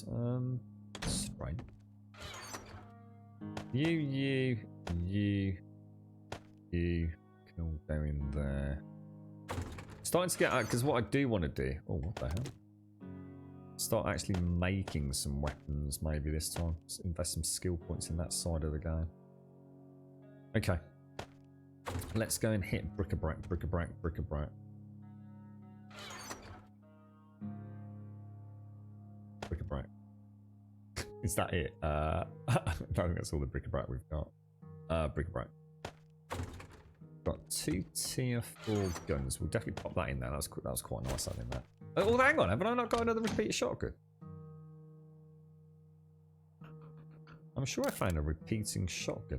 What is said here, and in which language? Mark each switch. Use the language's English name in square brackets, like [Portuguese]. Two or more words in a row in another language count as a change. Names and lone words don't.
[English] Strange. You can all go in there. Starting to get out, because what I do want to do... Oh, what the hell? Start actually making some weapons maybe this time. Just invest some skill points in that side of the game. Okay. Let's go and hit bric-a-brac, bric-a-brac, bric-a-brac. Bric-a-brac. Is that it? I think that's all the bric-a-brac we've got. Bric-a-brac. Got 2 tier 4 guns. We'll definitely pop that in there. That was quite nice having that. Oh, hang on. Haven't I not got another repeater shotgun? I'm sure I found a repeating shotgun.